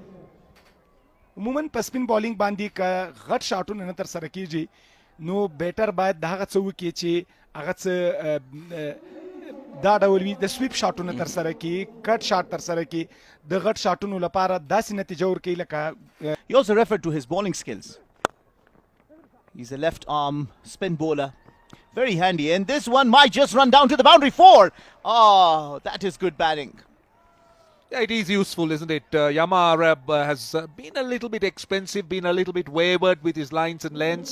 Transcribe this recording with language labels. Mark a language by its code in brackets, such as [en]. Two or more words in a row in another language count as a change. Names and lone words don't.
[ps] عموما په [en] spin bowling [ps] باندې که غټ شاټونه نه ترسره کیږي نو بیټر باید د هغه څه وکړي چې هغه څه دا ډول وي، د سویپ شاټونه ترسره کړي، [en] cut shot [ps] ترسره کړي، د غټ شاټونو لپاره داسې نتیجه ورکوي لکه. [en] He also referred to his bowling skills. He's a left arm spin bowler. Very handy. And this one might just run down to the boundary. 4. Oh, that is good batting. Yeah, it is useful, isn't it? Yamaha Arab has been a little bit expensive, been a little bit wayward with his lines and lengths.